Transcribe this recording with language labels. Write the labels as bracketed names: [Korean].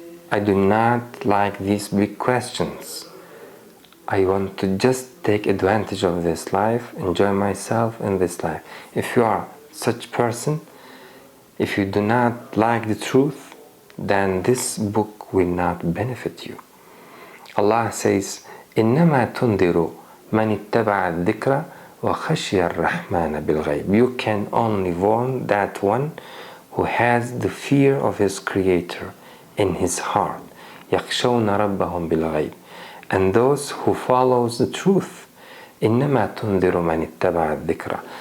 [English] I do not like these big questions. I want to just take advantage of this life, enjoy myself in this life. If you are such person, if you do not like the truth, then this book will not benefit you. Allah says, [Arabic] إِنَّمَا تُنْذِرُ مَنِ اتَّبَعَ الذِّكْرَ وَخَشْيَ الرَّحْمَنَ بِالْغَيْبِ. [English] You can only warn that one who has the fear of his Creator in his heart. [Arabic] يَخْشَوْنَ رَبَّهُمْ بِالْغَيْبِ. [English] And those who follows the truth. [Arabic] إِنَّمَا تُنذِرُ مَنِ اتَّبَعَ الذِّكْرَ.